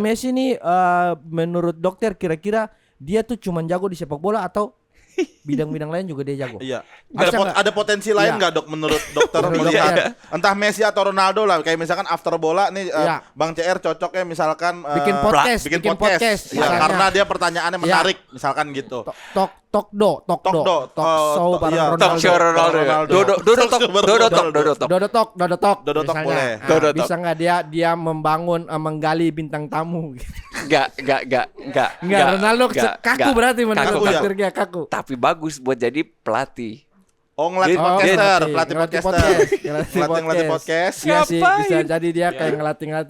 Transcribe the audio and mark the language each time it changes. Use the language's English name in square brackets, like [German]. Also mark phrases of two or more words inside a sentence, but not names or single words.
[Indonesian] Messi nih menurut dokter kira-kira dia tuh cuman jago di sepak bola atau bidang-bidang lain juga dia jago. Iya. Bisa nggak? Ada potensi lain Iya. nggak dok menurut dokter Menurut melihat dokter. entah Messi atau Ronaldo lah kayak misalkan after bola nih Iya. Bang CR cocoknya misalkan Bikin podcast, bikin bikin podcast. podcast, Ya, misalnya. karena dia pertanyaannya Iya. menarik misalkan gitu. [English] Talk show [Indonesian] bareng iya, Ronaldo. [English] Talk show [Indonesian] Ronaldo. Dodo talk. Dodo talk Misalnya, boleh. Dodo talk. bisa nggak dia membangun menggali bintang tamu? Enggak. Enggak, Ronaldo kaku berarti menurut Kaku, dokter dia kaku. Tapi bagus buat jadi pelatih. Oh ngelatih Oh, podcaster, ngelatih pelatih podcaster. Ngelatih podcast. Iya sih, Ngapain? bisa jadi dia kayak ngelatih.